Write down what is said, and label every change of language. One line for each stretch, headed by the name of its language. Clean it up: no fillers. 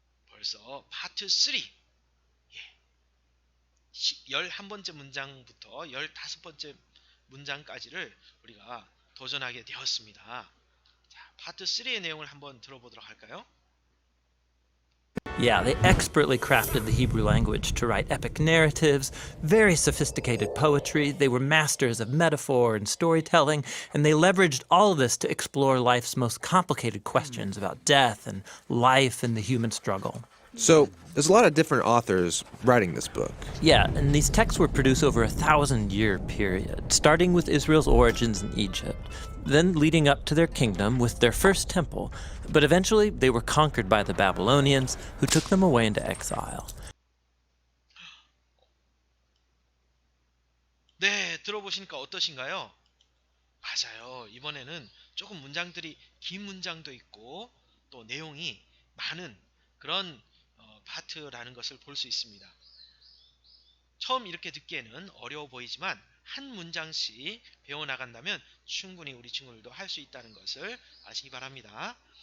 Korean: 벌써 파트 3, 11번째 문장부터 15번째 문장까지를 우리가 도전하게 되었습니다. 자, 파트 3의 내용을 한번 들어보도록 할까요?
English: Yeah, they expertly crafted the Hebrew language to write epic narratives, very sophisticated poetry. They were masters of metaphor and storytelling, and they leveraged all of this to explore life's most complicated questions about death and life and the human struggle. So, there's a lot of different authors writing this book. Yeah, and these texts were produced over a 1,000-year period, starting with Israel's origins in Egypt, then leading up to their kingdom with their first temple, but eventually they were conquered by the Babylonians, who took them away into exile.
Korean: 네, 들어보시니까 어떠신가요? 맞아요. 이번에는 조금 문장들이 긴 문장도 있고 또 내용이 많은 그런 파트라는 것을 볼 수 있습니다. 처음 이렇게 듣기에는 어려워 보이지만 한 문장씩 배워나간다면 충분히 우리 친구들도 할 수 있다는 것을 아시기 바랍니다.